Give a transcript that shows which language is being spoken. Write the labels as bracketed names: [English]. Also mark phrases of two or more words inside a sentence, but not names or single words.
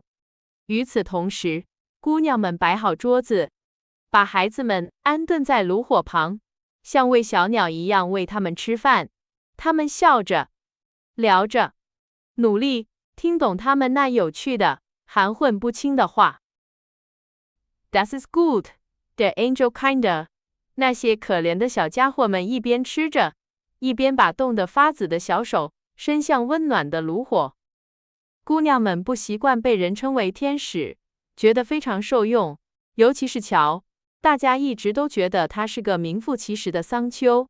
[Chinese] 与此同时，姑娘们摆好桌子，把孩子们安顿在炉火旁， 像喂小鸟一样喂它们吃饭。他们笑着，聊着，努力听懂他们那有趣的、含混不清的话。 [German] Das ist gut, der Angel Kinder。 [Chinese] 那些可怜的小家伙们一边吃着，一边把冻得发紫的小手伸向温暖的炉火。姑娘们不习惯被人称为天使，觉得非常受用，尤其是乔，大家一直都觉得他是个名副其实的桑丘。